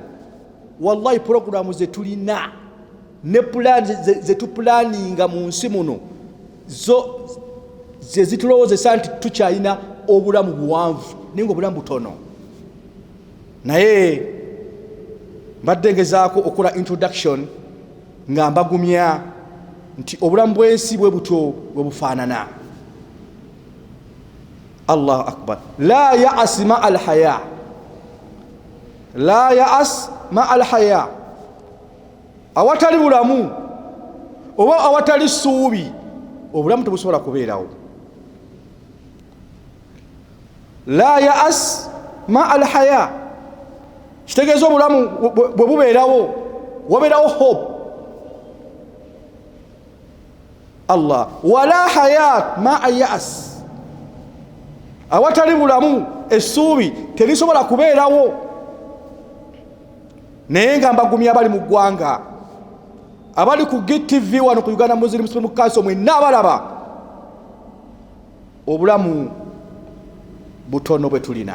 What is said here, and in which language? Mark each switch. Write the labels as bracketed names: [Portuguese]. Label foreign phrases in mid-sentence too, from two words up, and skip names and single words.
[Ganda] Wallahi programu ze tulina ne plan ze tupulaninga mu nsi muno zo ze zitulowozesa nti tukyalina obulamu buwanvu naye nga obulamu butono. Naye mbadde ngezaako okukola introduction nga mbagumya nti obulamu bw'ensi bwe butyo bwe bufaanana. [Arabic] الله أكبر. لا يأس مع الحياة، لا يأس مع الحياة. [Ganda] Awatali bulamu oba awatali ssuubi, obulamu tebusobola kubeerawo. [Arabic] لا يأس مع الحياة, [Ganda] kitegeeza obulamu bwe bubeerawo wabeerawo hope. Allah. [Arabic] ولا حياة مع يأس, [Ganda] awatali bulamu essuubi terisobola kubeerawo. Naye nga mbagumya abali mu ggwanga, abali ku GTV wano ku Uganda Muslim Council, mwenna abalaba obulamu butono bwe tulina.